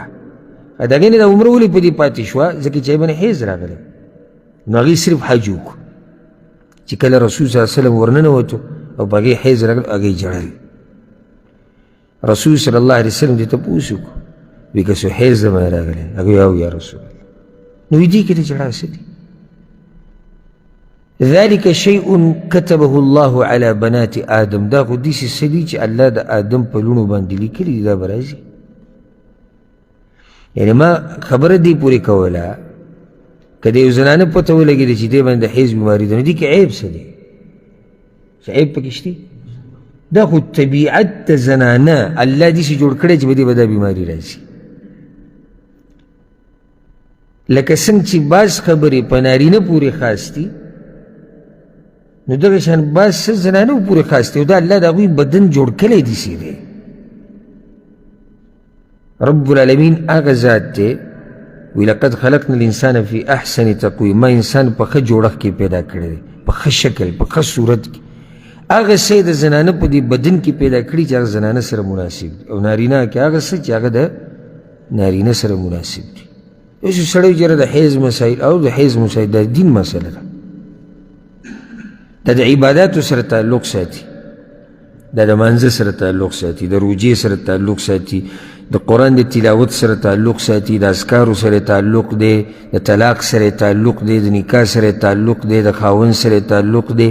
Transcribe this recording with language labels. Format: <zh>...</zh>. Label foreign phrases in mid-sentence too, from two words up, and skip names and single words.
<ps>د هغې نه د عمره ولې په دې پاتې شوه؟ ځکه چې هغې باندې حیض راغلی، نو هغې صرف حج وکړو. چې کله رسول</ps> <ar>صلی الله علیه وسلم</ar> <ps>ورننوتو او په هغې حیض راغلی، هغې ژړل. رسول</ps> <ar>صلی الله علیه وسلم</ar> <ps>دې تپوس وکړو، وایي که څه حیض زما راغلی؟ هغې وایي او</ps> <ar>یا رسول الله.</ar> <ps>نو وایي دې کې د ژړا څه دي؟</ps> <ar>ذلك شيء كتبه الله على بنات آدم،</ar> <ps>دا خو داسې څه دي چې الله د آدم په لوڼو باندې لیکلي دي، دا به راځي. یعنې ما خبره دې پورې کوله که د یو زنانه پته ولګېده چې دې باندې د حیض بیماري ده، نو دې کې عیب څه دی؟ څه عیب پکې شته؟ دا خو طبیعت د زنانه الله داسې جوړ کړی چې په دې به دا بیماري راځي. لکه څنګه چې بعض خبرې په نارینه پورې خاص دي، نو دغه شان بعض څه زنانه پورې خاص دي، او دا الله د هغوی بدن جوړ کړی داسې دی.</ps> <ar>رب العالمین</ar> <ps>هغه ذات دی وی</ps> <ar>لقد خلقنا الانسان فی احسن تقویم،</ar> <ps>ما انسان په ښه جوړښت کې پیدا کړی دی، په ښه شکل، په ښه صورت کې. هغه څه د زنانه په دې بدن کې پیدا کړي چې هغه زنانه سره مناسب دي، او نارینه کې هغه څه چې هغه د نارینه سره مناسب دي. اوس سړی جره د حیض مسایل او د حیض مسایل د دین مسله ده، دا د عباداتو سره تعلق ساتي، دا د مانځه سره تعلق ساتي، د روجې سره تعلق ساتي، د قرآن د تلاوت سره تعلق ساتي، د اذکارو سره تعلق دی، د طلاق سره تعلق دی، د نکاح سره تعلق دی، د خاوند سره تعلق دی.</ps>